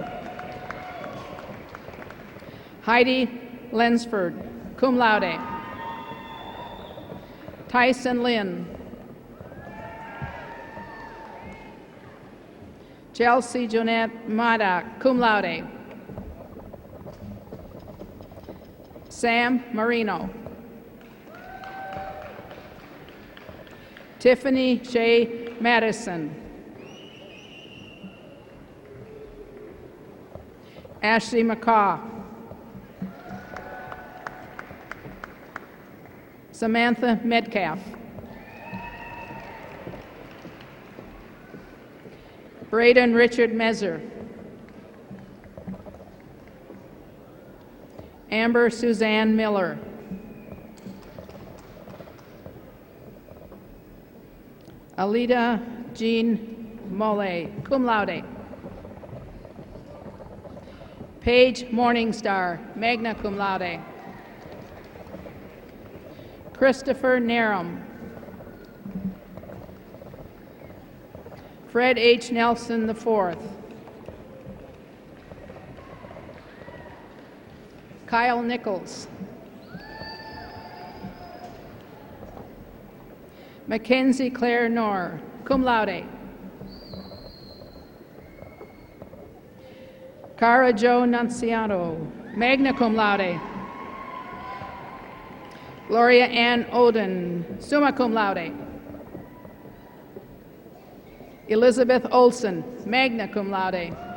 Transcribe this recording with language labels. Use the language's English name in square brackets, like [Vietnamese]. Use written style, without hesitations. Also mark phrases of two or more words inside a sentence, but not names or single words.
[English] Heidi Lensford, [Latin] cum laude. [English] Tyson Lynn. Chelsea Jonette Maddock, [Latin] cum laude. [English] Sam Marino. Tiffany Shea Madison. Ashley McCaw. Samantha Metcalf. Braden Richard Mezer. Amber Suzanne Miller. Alida Jean Mole, [Latin] cum laude. [English] Paige Morningstar, [Latin] magna cum laude. [English] Christopher Narum. Fred H. Nelson IV. Kyle Nichols. Mackenzie Claire Knorr, [Latin] cum laude. [English] Cara Jo Nunciano, [Latin] magna cum laude. [English] Gloria Ann Oden, [Latin] summa cum laude. [English] Elizabeth Olson, [Latin] magna cum laude.